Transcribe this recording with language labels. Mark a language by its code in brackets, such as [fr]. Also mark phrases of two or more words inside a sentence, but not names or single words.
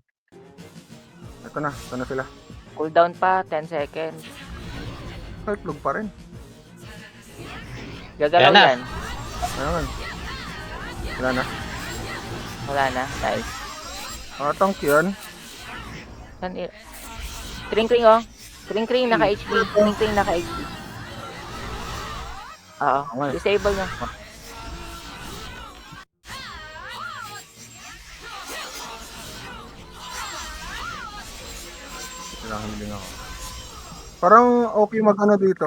[tl] Ito na sila. Cooldown pa, 10 seconds. Nakaitlog pa rin. Gagalaw Yan na. yan. Ayan. Wala na. Nice. Tank yan. Kring oh. Kring naka-HP. Kring naka-HP. Oo. Okay. Disable na. Kailangan din ako. Parang okay mag-ano dito.